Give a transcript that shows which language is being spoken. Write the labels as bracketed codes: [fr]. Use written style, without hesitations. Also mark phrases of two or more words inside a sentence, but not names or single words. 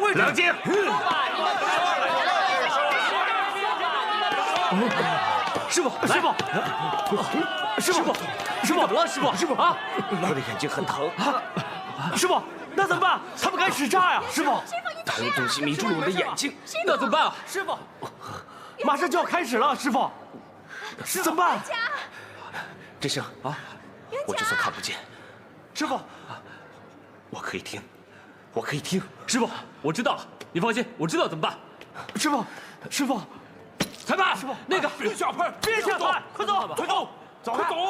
[zh] 師傅，怎麼了？師傅啊！我的眼睛很疼。師傅，那怎麼辦？他們開始炸呀！師傅，他用東西迷住了我的眼睛，那怎麼辦啊？師傅，馬上就要開始了，師傅，怎麼辦？這聲啊，我就算看不見，師傅。我可以聽，師傅，我知道了，你放心，我知道怎麼辦。師傅，裁判，師傅，那個別下拍，快走，快走，快走！